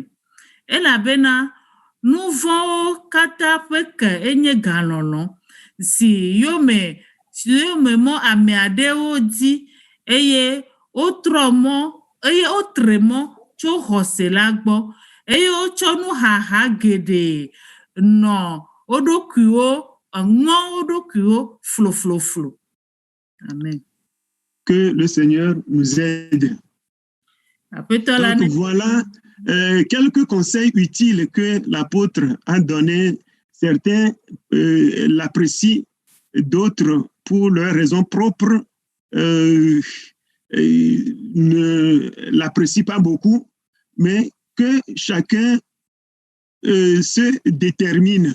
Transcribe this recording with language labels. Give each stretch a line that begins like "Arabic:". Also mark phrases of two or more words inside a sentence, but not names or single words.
Ewe: Elabena nu vɔ̃wo katã ƒe ke enye galɔlɔ si yome mɔ ame aɖewo dzi eye wotre mɔ tso xɔse la gbɔ eye wotsɔ nuhaha geɖe nɔ wo ɖokuiwo flofloflo. Amen.
French: Que le Seigneur nous aide. Donc voilà quelques conseils utiles que l'apôtre a donnés certains l'apprécient, d'autres, pour leurs raisons propres, ne l'apprécient pas beaucoup, mais que chacun se détermine.